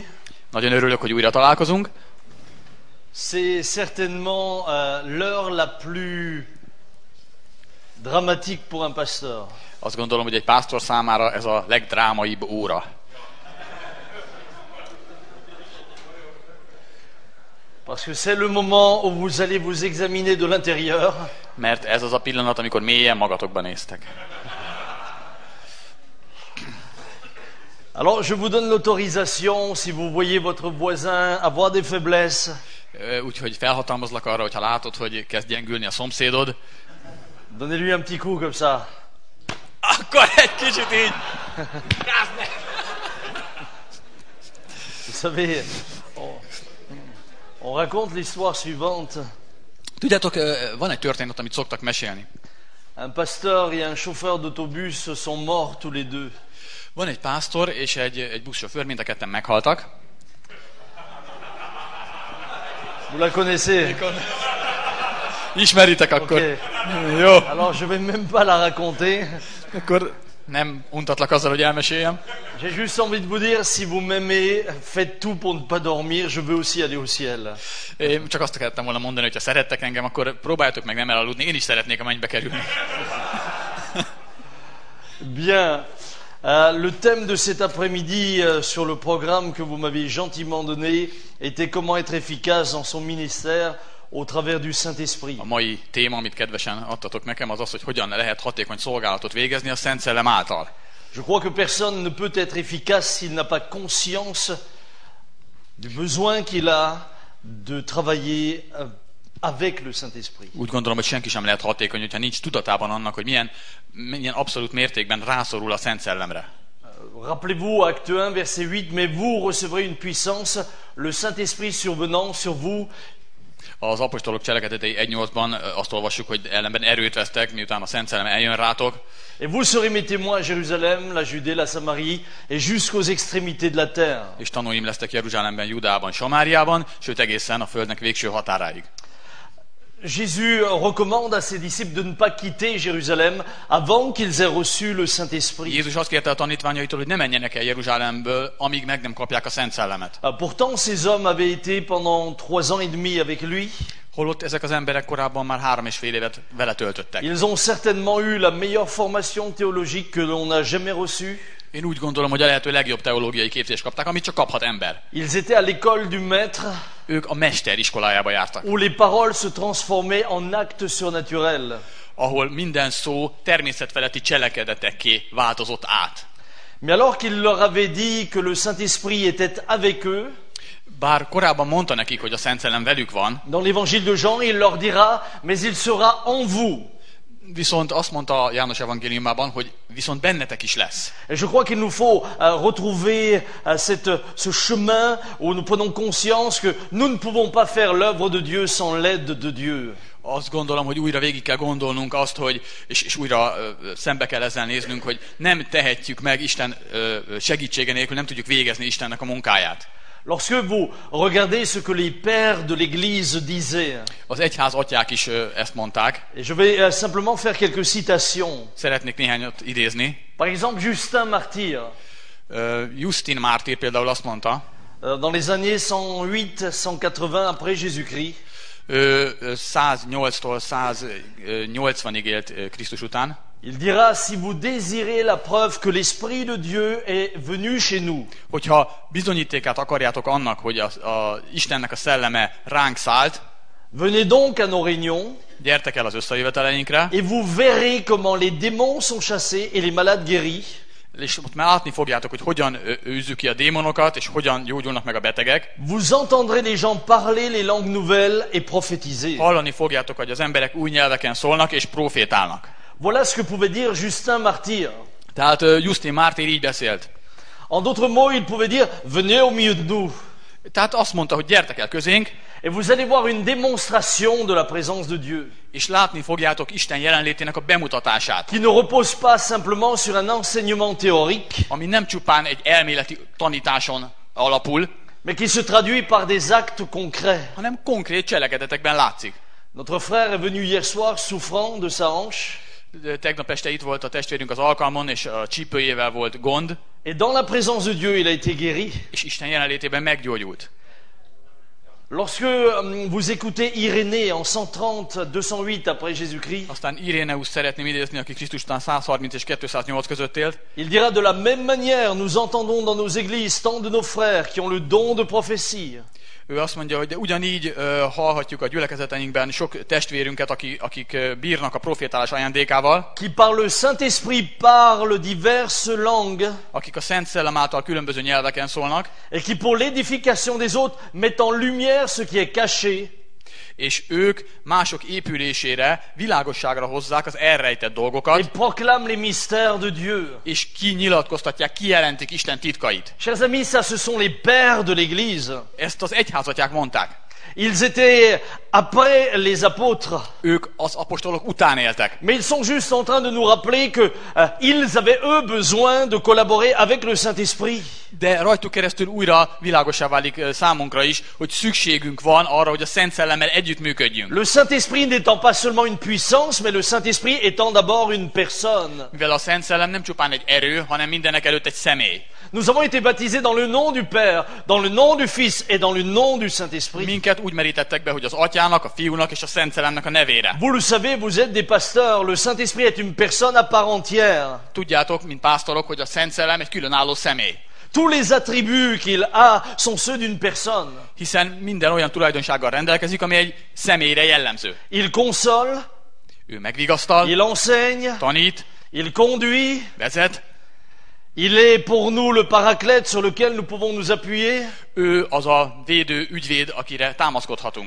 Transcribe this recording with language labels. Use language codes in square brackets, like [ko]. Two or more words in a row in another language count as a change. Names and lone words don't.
[hu] Nagyon örülök, hogy újra találkozunk. [fr] C'est certainement l'heure la plus dramatique pour un pasteur. [hu] Azt gondolom, hogy egy pásztor számára ez a legdrámaibb óra. [fr] Parce que c'est le moment où vous allez vous examiner de l'intérieur. [hu] Mert ez az a pillanat, amikor mélyen magatokba néztek. [fr] Alors, je vous donne l'autorisation, si vous voyez votre voisin avoir des faiblesses. [hu] Úgyhogy felhatalmazlak arra, hogyha látod, hogy kezd gyengülni a szomszédod. [fr] Donnez-lui un petit coup comme ça. [hu] Akkor egy kicsit így. [fr] Vous savez, on raconte l'histoire suivante. [hu] Tudjátok, van egy történet, amit szoktak mesélni. [fr] Un pasteur et un chauffeur d'autobus sont morts tous les deux. [hu] Van egy pásztor és egy buszsofőr, mind a ketten meghaltak. [fr] Vous la connaissez? [hu] Ismeritek akkor? [fr] Okay. [hu] Jó. [fr] Alors je vais même pas la raconter. [hu] Akkor nem untatlak azzal, hogy elmeséljem. [fr] J'ai juste envie de vous dire, si vous m'aimez, faites tout pour ne pas dormir, je veux aussi aller au ciel. [hu] Én csak azt akartam volna mondani, hogy ha szerettek engem, akkor próbáljátok meg nem elaludni. Én is szeretnék a mennybe kerülni. [fr] Bien. Le thème de cet après-midi sur le programme que vous m'avez gentiment donné était comment être efficace dans son ministère au travers du Saint-Esprit. [hu] A mai téma, amit kedvesen adtatok nekem, az az, hogy hogyan lehet hatékony szolgálatot végezni a Szent Szellem által. [fr] Je crois que personne ne peut être efficace s'il n'a pas conscience du besoin qu'il a de travailler avec le Saint-Esprit. [hu] Úgy gondolom, hogy senki sem lehet hatékony, hogyha nincs tudatában annak, hogy milyen abszolút mértékben rászorul a Szent Szellemre. [fr] Rappelez-vous, Acte 1, verset 8, mais vous recevrez une puissance, le Saint-Esprit survenant sur vous. [hu] Az apostolok cselekedetei 1.8-ban azt olvassuk, hogy ellenben erőt vesztek, miután a Szent Szellem eljön rátok. [fr] Et vous serez mes témoins à Jérusalem, la Judée, la Samarie, et jusqu'aux extrémités de la terre. [hu] És tanúim lesztek Jeruzsálemben, Judeában, Samáriában, sőt egészen a földnek végső határáig. [fr] Jésus recommande à ses disciples de ne pas quitter Jérusalem avant qu'ils aient reçu le Saint-Esprit. [hu] Jézus azt kérte a tanítványaitól, hogy ne menjenek el Jeruzsálemből, amíg meg nem kapják a Szent Szellemet. [fr] Pourtant, ces hommes avaient été pendant 3 ans et demi avec lui. [hu] Holott ezek az emberek korábban már 3,5 évet vele töltöttek. [fr] Ils ont certainement eu la meilleure formation théologique que l'on a jamais reçue. [hu] Én úgy gondolom, hogy a lehető legjobb teológiai képzést kapták, amit csak kaphat ember. [fr] Ils étaient à l'école du maître. [hu] Ők a mester iskolájába jártak. [fr] Où les paroles se transformaient en actes surnaturels. [hu] Ahol minden szó természetfeletti cselekedetekké változott át. [fr] Mais alors qu'il leur avait dit que le Saint-Esprit était avec eux, [hu] bár korábban mondta nekik, hogy a Szent Szellem velük van, [fr] dans l'évangile de Jean, il leur dira, mais il sera en vous. [hu] Viszont azt mondta János evangéliumában, hogy viszont bennetek is lesz. [fr] Et je crois qu'il nous faut retrouver ce chemin où nous prenons conscience que nous ne pouvons pas faire l'œuvre de Dieu sans l'aide de Dieu. [hu] Azt gondolom, hogy újra végig kell gondolnunk azt, hogy, és újra szembe kell ezzel néznünk, hogy nem tehetjük meg Isten segítsége nélkül, nem tudjuk végezni Istennek a munkáját. [fr] Lorsque vous regardez ce que les pères de l'Église disaient, [hu] az egyház atyák is ezt mondták. [fr] Et je vais simplement faire quelques citations. [hu] Szeretnék néhányat idézni. [fr] Par exemple, Justin Martyr. [hu] Justin Mártír például azt mondta, [fr] dans les années 108-180 après Jésus-Christ, [hu] 108-tól 180-ig élt Krisztus után. [fr] Il dira, si vous désirez la preuve que l'Esprit de Dieu est venu chez nous. [hu] Hogyha bizonyítékát akarjátok annak, hogy a Istennek a szelleme ránk szállt, [fr] venez donc à nos réunions. [hu] Gyertek el az összejöveteleinkre. [fr] Et vous verrez comment les démons sont chassés et les malades guéris. [hu] És ott már látni fogjátok, hogy hogyan űzzük ki a démonokat, és hogyan gyógyulnak meg a betegek. [fr] Vous entendrez les gens parler les langues nouvelles et prophétiser. [hu] Hallani fogjátok, hogy az emberek új nyelveken szólnak, és profétálnak. [fr] Voilà ce que pouvait dire Justin Martyr. [hu] Tehát Justin Mártír így beszélt. [fr] En d'autres mots, il pouvait dire, venez au milieu de nous. [hu] Tehát azt mondta, hogy gyertek el közénk, [fr] Et vous allez voir une démonstration de la présence de Dieu, [hu] és látni fogjátok Isten jelenlétének a bemutatását, [fr] qui ne repose pas simplement sur un enseignement théorique, [hu] ami nem csupán egy elméleti tanításon alapul, [fr] mais qui se traduit par des actes concrets. [hu] hanem konkrét cselekedetekben látszik. [fr] Notre frère est venu hier soir souffrant de sa hanche, [hu] Tegnap este itt volt a testvérünk az alkalmon, és a csípőjével volt gond, [fr] et dans la présence de Dieu, il a été guéri. [hu] és Isten jelenlétében meggyógyult. [fr] Lorsque vous écoutez Irénée en 130-208 après Jésus-Christ, [hu] Aztán Iréneus szeretném idézni, aki Krisztus után 130 és 208 között élt. [fr] il dira de la même manière, nous entendons dans nos églises tant de nos frères qui ont le don de prophétie, [hu] Ő azt mondja, hogy de ugyanígy hallhatjuk a gyülekezeteinkben sok testvérünket, akik bírnak a profétálás ajándékával, [fr] qui par le Saint-Esprit parlent diverses langues, [hu] akik a Szent Szellem által különböző nyelveken szólnak, [fr] et qui pour l'édification des autres mettent en lumière ce qui est caché, [hu] és ők mások épülésére, világosságra hozzák az elrejtett dolgokat, [fr] et proclament les mystères de Dieu. [hu] és kinyilatkoztatják, kijelentik Isten titkait. [fr] Chers amis, ça ce sont les pères de l'Église. [hu] Ezt az egyházatják mondták. [fr] Ils étaient après les apôtres. [hu] Ők az apostolok után éltek. [fr] Mais ils sont juste en train de nous rappeler que ils avaient eux besoin de collaborer avec le Saint-Esprit. [hu] De rajtuk keresztül újra világossá válik számunkra is, hogy szükségünk van arra, hogy a Szent Szellemmel együttműködjünk. [fr] Le Saint-Esprit n'étant pas seulement une puissance, mais le Saint-Esprit étant d'abord une personne. [hu] Mivel a Szent Szellem nem csupán egy erő, hanem mindenek előtt egy személy. [fr] Nous avons été baptisés dans le nom du Père, dans le nom du Fils et dans le nom du Saint-Esprit. [hu] Minket úgy merítettek be, hogy az Atyának, a Fiúnak és a Szent Szellemnek a nevére. [fr] Vous le savez, vous êtes des pasteurs. Le Saint-Esprit est une personne à part entière. [hu] Tudjátok, mint pásztorok, hogy a Szent Szellem egy különálló személy. [fr] Tous les attributs qu'il a sont ceux d'une personne. [hu] Hiszen minden olyan tulajdonsággal rendelkezik, ami egy személyre jellemző. [fr] Il console, [hu] Ő megvigasztal, [fr] il enseigne, [hu] tanít, [fr] il conduit. [hu] vezet. [fr] Il est pour nous le paraclète sur lequel nous pouvons nous appuyer. [hu] Ő az a védő, ügyvéd, akire támaszkodhatunk.